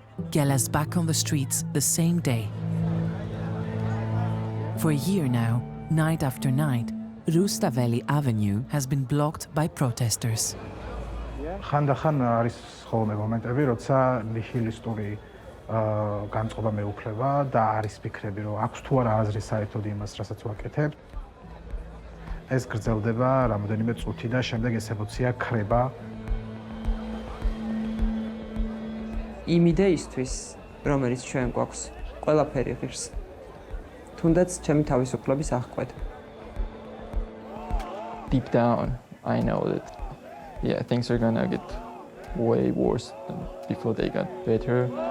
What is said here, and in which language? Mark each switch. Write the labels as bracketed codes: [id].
[en] Gela's back on the streets the same day. For a year now, night after night, Rustaveli Avenue has been blocked by protesters. [ka] ხანდახან არის ხოლმე მომენტები, როცა ნიჰილისტური განწყობა მეუფლება და არის ფიქრები, რომ აქვს თუ არა აზრი საერთოდ იმას, რასაც ვაკეთებ. ეს გრძელდება რამოდენიმე წუთი და შემდეგ ეს ემოცია ქრება. იმ იდეისთვის, რომელიც ჩვენ გვაქვს, ყველაფერი ღირს. თუნდაც ჩემი თავისუფლების აღკვეთ. [en] Deep down, I know that things are gonna get way worse than before they got better.